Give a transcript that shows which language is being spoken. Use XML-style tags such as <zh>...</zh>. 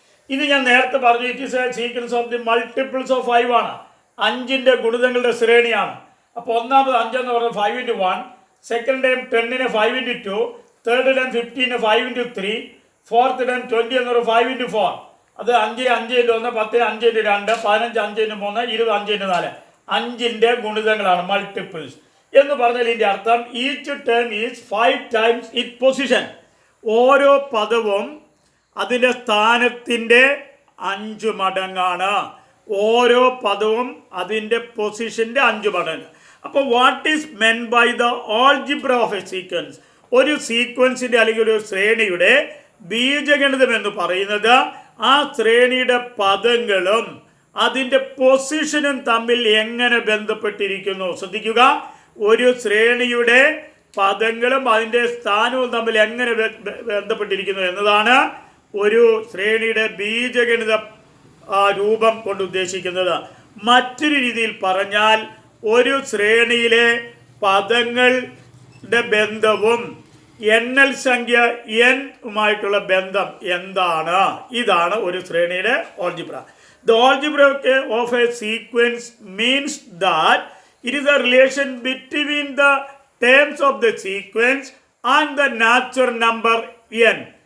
<ml>ഇത് ഞാൻ നേരത്തെ പറഞ്ഞു,</ml> <en>it is a sequence of the multiples of 5</en> <ml>ആണ്. 5ൻ്റെ ഗുണിതങ്ങളുടെ ശ്രേണിയാണ്. അപ്പോൾ 1ാമത് 5 എന്ന് പറഞ്ഞാൽ 5 into 1,</ml> <en>second time</en> <ml>10ന് 5 into 2,</ml> <en>third time</en> <ml>15ന് 5 into 3,</ml> <en>fourth time</en> <ml>20 എന്ന് പറഞ്ഞാൽ 5 into 4. അത് 5, 5 into 1, 10, 5 into 2, 15, 5 into 3, 20, 5 into 4. 5ൻ്റെ ഗുണിതങ്ങളാണ് multiples എന്ന് പറഞ്ഞാൽ ഇതിൻ്റെ അർത്ഥം</ml> <en>Each term is 5 times it position.</en> <ml>ഓരോ പദവും അതിൻ്റെ സ്ഥാനത്തിൻ്റെ 5 മടങ്ങാണ്. ഓരോ പദവും അതിൻ്റെ പൊസിഷൻ്റെ 5 മടങ്ങ്. അപ്പോൾ</ml> <en>What is meant by the algebra of a sequence?</en> <ml>ഒരു സീക്വൻസിൻ്റെ അല്ലെങ്കിൽ ഒരു ശ്രേണിയുടെ ബീജഗണിതം എന്ന് പറയുന്നത് ആ ശ്രേണിയുടെ പദങ്ങളും അതിൻ്റെ പൊസിഷനും തമ്മിൽ എങ്ങനെ ബന്ധപ്പെട്ടിരിക്കുന്നു. ശ്രദ്ധിക്കുക, ഒരു ശ്രേണിയുടെ പദങ്ങളും അതിൻ്റെ സ്ഥാനവും തമ്മിൽ എങ്ങനെ ബന്ധപ്പെട്ടിരിക്കുന്നു എന്നതാണ് ഒരു ശ്രേണിയുടെ ബീജഗണിത രൂപം കൊണ്ട് ഉദ്ദേശിക്കുന്നത്. മറ്റൊരു രീതിയിൽ പറഞ്ഞാൽ ഒരു ശ്രേണിയിലെ പദങ്ങളുടെ ബന്ധവും എണ്ണൽ സംഖ്യ n-ഉമായിട്ടുള്ള ബന്ധം എന്താണ്? ഇതാണ് ഒരു ശ്രേണിയുടെ algebra.</ml> <en>The algebra of a sequence means that it is a relation between the terms of the sequence and the natural number n.</en>